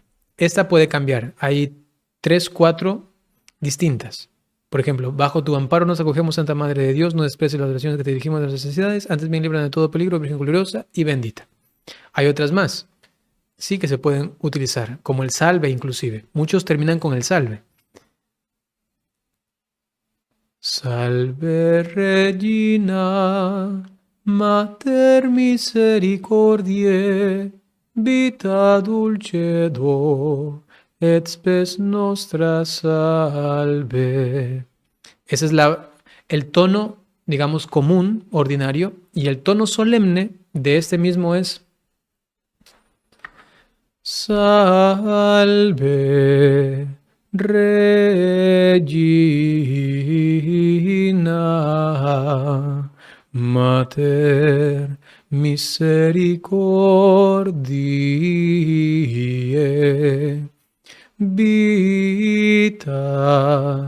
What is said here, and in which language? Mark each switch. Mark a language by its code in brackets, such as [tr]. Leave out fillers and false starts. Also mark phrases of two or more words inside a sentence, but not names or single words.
[es] Esta puede cambiar. Hay 3, 4 distintas. Por ejemplo, bajo tu amparo nos acogemos, Santa Madre de Dios, no desprecies las oraciones que te dirigimos de las necesidades, antes bien líbranos de todo peligro, Virgen gloriosa y bendita. Hay otras más, sí, que se pueden utilizar, como el salve inclusive. Muchos terminan con el salve. [la] Salve Regina, Mater misericordiae, vita dulcedo, et spes nostra salve. [es] Ese es el tono, digamos, común, ordinario, y el tono solemne de este mismo es [la] Salve Regina, Mater misericordiae, vita.